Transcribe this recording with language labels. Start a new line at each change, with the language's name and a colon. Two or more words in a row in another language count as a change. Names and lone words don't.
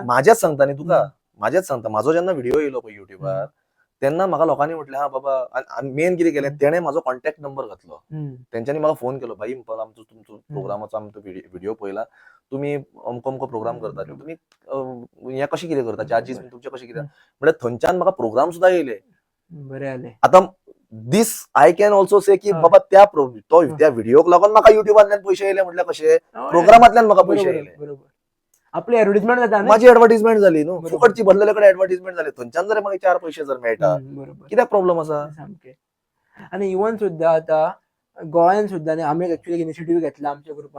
Konkani: माझ्याच सांगता न्ही तुका, माझेच सांगता. म्हाजो जेन्ना व्हिडिओ येयलो पळय युट्यूबार, तेन्ना म्हाका लोकांनी म्हटलें हा बाबा, मेन कितें केलें, तेणें म्हाजो कॉन्टॅक्ट नंबर घातलो. तेंच्यांनी म्हाका फोन केलो, भाई इम्पल आमचो तुमचो प्रोग्रामाचो आमचो व्हिडिओ पळयला, तुमी अमको अमको प्रोग्राम करता, तुमी हें कशें कितें करता, चार्जीस तुमचे कशें कितें. म्हळ्यार थंयच्यान म्हाका प्रोग्राम सुद्दां येयले. बरें जालें. आता
English: this I can also say
Konkani: की बाबा त्या व्हिडिओक लागून म्हाका युट्यूबांतल्यान पयशे येयले म्हटल्यार कशे, प्रोग्रामांतल्यान म्हाका पयशे येयले. बरोबर. आपली ऍडव्हर्टाइजमेंट जाता न्ही. माझी ऍडव्हर्टाइजमेंट झाली न्हू, फुकटची भरलेले कडेन ऍडव्हर्टाइजमेंट जाली, थंयच्यान जर म्हाका 4 पयशे जर मेळटा, कित्याक प्रॉब्लेम आसा. सामकें. आनी इवन सुद्दां आतां गोंयान सुद्दां न्ही आमी एक्चुअली इनिशिएटीव घेतला आमच्या ग्रुपान.